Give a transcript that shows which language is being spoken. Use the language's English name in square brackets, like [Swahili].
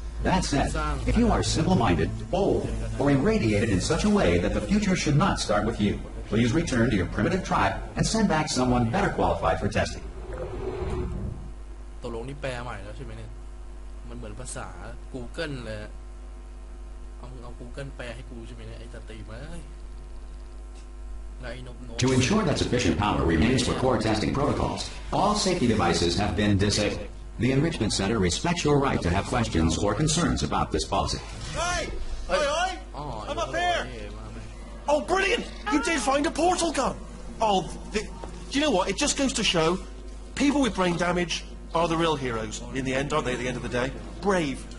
[English] That said, if you are simple-minded, bold, or irradiated in such a way that the future should not start with you, please return to your primitive tribe and send back someone better qualified for testing. [Thai] ตกลงนี่แปลใหม่แล้วใช่ไหมเนี่ยมันเหมือนภาษา Google เลยเอา Google แปลให้กูใช่ไหมเนี่ยไอ้ตาตีมาTo [English] ensure that sufficient power remains for core testing protocols, all safety devices have been disabled. The Enrichment Center respects your right to have questions or concerns about this policy. Hey! I'm up here! Oh, brilliant! You did find a portal gun! Oh, do you know what? It just goes to show people with brain damage are the real heroes in the end, aren't they, at the end of the day? Brave.